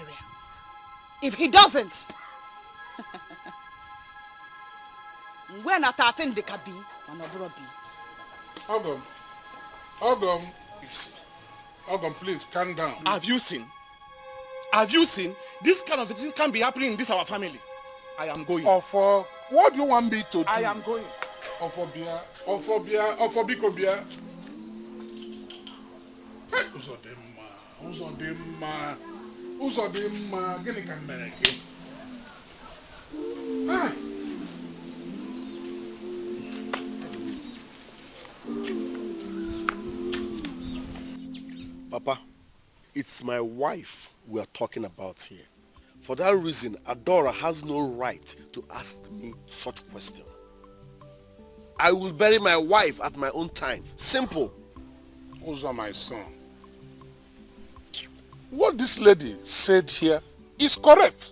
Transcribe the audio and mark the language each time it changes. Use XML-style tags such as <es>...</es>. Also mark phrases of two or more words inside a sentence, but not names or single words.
<en>If he doesn't, when I attend the kabi, Ogum, Ogum, you see. Ogum, please calm down. Have you seen? Have you seen? This kind of thing can't be happening in this our family. I am going. Ofo, what do you want me to do? I am going.</en> <ig>Ofobia, Ofobikobia. Hey, Uzodimma, gini ka mere gị?</ig> <en>Hey. Papa, it's my wife we are talking about here. For that reason, Adora has no right to ask me such question. I will bury my wife at my own time. Simple. Uzo, my son. What this lady said here is correct.</en>